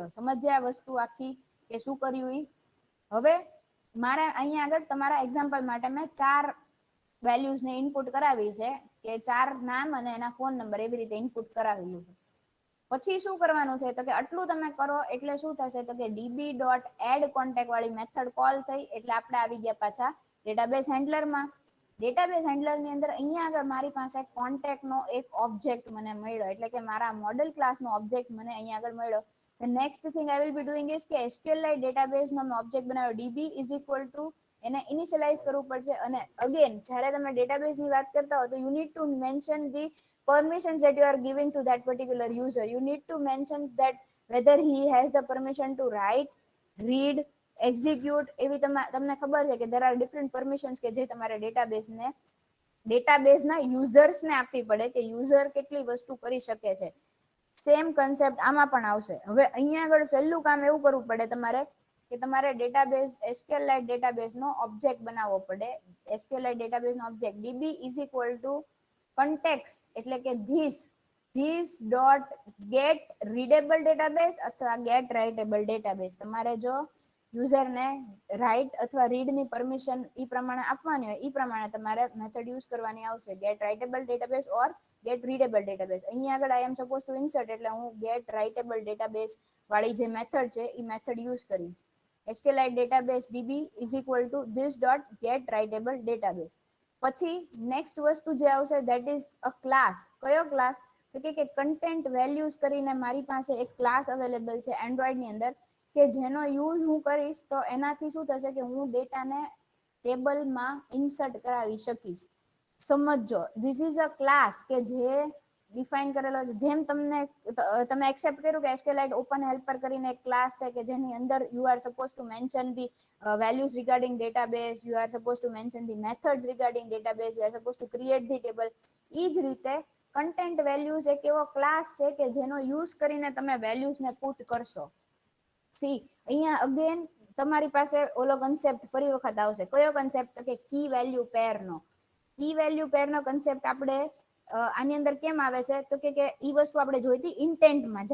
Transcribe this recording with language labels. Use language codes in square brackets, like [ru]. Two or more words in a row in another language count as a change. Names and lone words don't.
[gu] સમજ્યા વસ્તુ આખી કે શું કર્યું ઈ? હવે મારે અહીંયા આગળ તમારા એક્ઝામ્પલ માટે મેં 4 વેલ્યુઝ ને ઇનપુટ કરાવી છે કે 4 નામ અને એના ફોન નંબર એવી રીતે ઇનપુટ કરાવેલું છે. પછી શું કરવાનું છે તો કે આટલું તમે કરો એટલે શું થશે તો કે db.add_contact વાળી મેથડ કોલ થઈ એટલે આપણે આવી ગયા પાછા ડેટાબેઝ હેન્ડલરમાં. ડેટાબેઝ હેન્ડલર ની અંદર અહીંયા આગળ મારી પાસે કોન્ટેક્ટ નો એક ઓબ્જેક્ટ મને મળ્યો, એટલે કે મારા મોડેલ ક્લાસ નો ઓબ્જેક્ટ મને અહીંયા આગળ મળ્યો. [en] The next thing I will be doing is [gu] કે SQLite database નો ઓબ્જેક્ટ બનાવ્યો [en] db is equal to [gu] એને ઇનિશિયલાઇઝ કરવું પડશે. અને અગેન જ્યારે તમે ડેટાબેઝ ની વાત કરતા હો તો [en] you need to mention the permissions that you are giving to that particular user. You need to mention that whether he has the permission to write, read, execute. [gu] એવી તમને ખબર છે કે [en] there are different permissions [gu] કે જે તમારે ડેટાબેઝના યુઝર્સને આપવી પડે કે યુઝર કેટલી વસ્તુ કરી શકે છે. સેમ કન્સેપ્ટ આમાં પણ આવશે. હવે અહીંયા આગળ પહેલું કામ એવું કરવું પડે તમારે કે તમારે ડેટાબેઝ SQLite ડેટાબેઝનો ઓબ્જેક્ટ બનાવવો પડે. SQLite ડેટાબેઝનો ઓબ્જેક્ટ [en] db is equal to context, [gu] એટલે કે [en] this dot get readable database અથવા get writable database. [gu] તમારે જો યુઝરને રાઇટ અથવા રીડ ની પરમિશન ઈ પ્રમાણે આપવાની હોય ઈ પ્રમાણે તમારે મેથડ યુઝ કરવાની આવશે. [en] get writable database or get readable database. [gu] અહીંયા આગળ [en] I am supposed to insert [gu] એટલે હું [en] get writable database [gu] વાળી જે મેથડ છે ઈ મેથડ યુઝ કરીશ. [en] SQLite database db is equal to this dot get writable database. [gu] પછી નેક્સ્ટ વસ્તુ જે આવશે [en] that is a class. [gu] કયો ક્લાસ? તો કે કન્ટેન્ટ વેલ્યુઝ કરીને મારી પાસે એક ક્લાસ અવેલેબલ છે એન્ડ્રોઈડ ની અંદર કે જેનો યુઝ હું કરીશ તો એનાથી શું થશે કે હું ડેટાને ટેબલમાં ઇન્સર્ટ કરાવી શકીશ. સમજો [en] this is a class [gu] કે જે ડિફાઇન કરેલો છે. જેમ તમે એક્સેપ્ટ કર્યું કે SQLite ઓપન હેલ્પર કરીને એક ક્લાસ છે કે જેની અંદર [en] you are suppose to mention the values regarding database, you are supposed to mention the methods regarding database, you are supposed to create the table. [gu] ઈ જ રીતે કન્ટેન્ટ વેલ્યુઝ એક એવો ક્લાસ છે કે જેનો યુઝ કરીને તમે વેલ્યુઝ ને પુટ કરશો. સી અહીંયા અગેન તમારી પાસે ઓલો કન્સેપ્ટ ફરી વખત આવશે. કયો કન્સેપ્ટ? કે કી વેલ્યુ પેર નો. કી વેલ્યુ પેર નો કન્સેપ્ટ આપણે આની અંદર કેમ આવે છે તો કે ઈ વસ્તુ આપણે જોઈતી ઇન્ટેન્ટમાં.